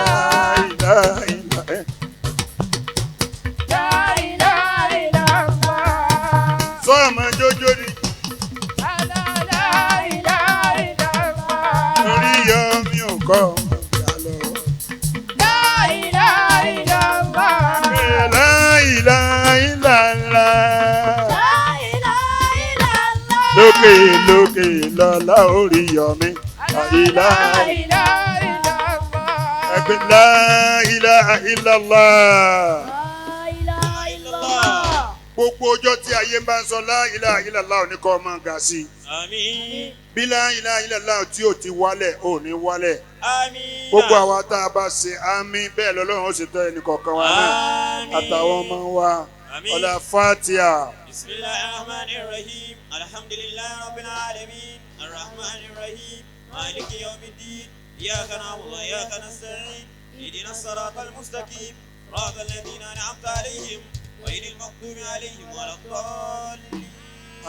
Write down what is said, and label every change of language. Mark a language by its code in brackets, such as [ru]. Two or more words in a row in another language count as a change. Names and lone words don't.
[yo] ìlà ìlà ẹ̀. [ar] لا إله إلا الله. [yo] Sọ́ọ̀mọ jójó ni [ar] لا إله إلا الله. [yo] Oríyọmí ò kọ́ máa ga lọ. [ar] لا إله إلا الله. لا إله إلا الله. لا إله إلا الله. [yo] Lókè lókè lọ́lá Oríyọmí. [ar] لا إله لا إله إلا الله. ẹgbẹ́ لا إله إلا الله. لا إله إلا الله. [yo] Gbogbo ọjọ́ tí ayé bá ń sọ [ar] لا إله إلا الله [yo] ní kọ́ máa ga sí. Àmín. Bí [ar] لا إله إلا الله [yo] tí ò ti wálẹ̀ ò ní wálẹ̀. Àmín. Gbogbo àwa tá a bá ṣe àmín bẹ́ẹ̀ lọ́lọ́run ó sì tọ́ ẹnì kọ̀ọ̀kan wa náà. Àmín. Àtàwọn ọmọ wa. Àmín. Ọlá Fatiha. [ar] بسم الله الرحمن الرحيم. الحمد لله رب العالمين. الرحمن الرحيم. مالك يوم الدين. إياك نعبد وإياك نستعين. اهدنا الصراط المستقيم. صراط الذين أنعمت عليهم غير المغضوب عليهم ولا الضالين.